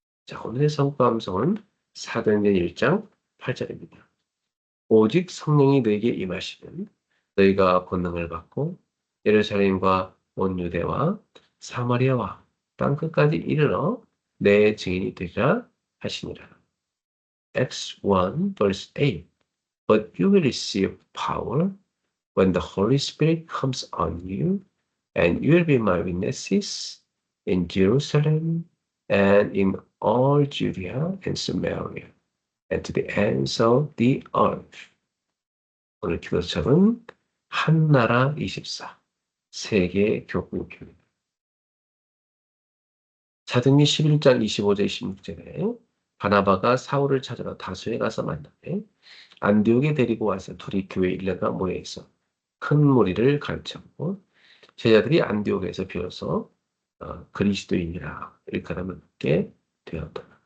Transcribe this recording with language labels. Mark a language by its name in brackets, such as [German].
[Korean] 자, 오늘의 성과 함성은 사도행전 1장 8절입니다. 오직 성령이 너에게 임하시면 너희가 권능을 받고 예루살렘과 온 유대와 사마리아와 땅 끝까지 이르러 내 증인이 되리라 하시니라. [English] Acts 1 verse 8. But you will receive power when the Holy Spirit comes on you, and you will be my witnesses in Jerusalem and in all Judea and Samaria and to the ends of the earth. [Korean] 오늘 기도 제목은 한나라 24 세계 교훈입니다. 사도행전 11장 25절 26절에 바나바가 사울을 찾으러 다소에 가서 만나매 안디옥에 데리고 와서 둘이 교회 일레가 모여 있어 큰 무리를 가르쳤고 제자들이 안디옥에서 비로소 그리스도인이라 일컬음을 받게 되었다.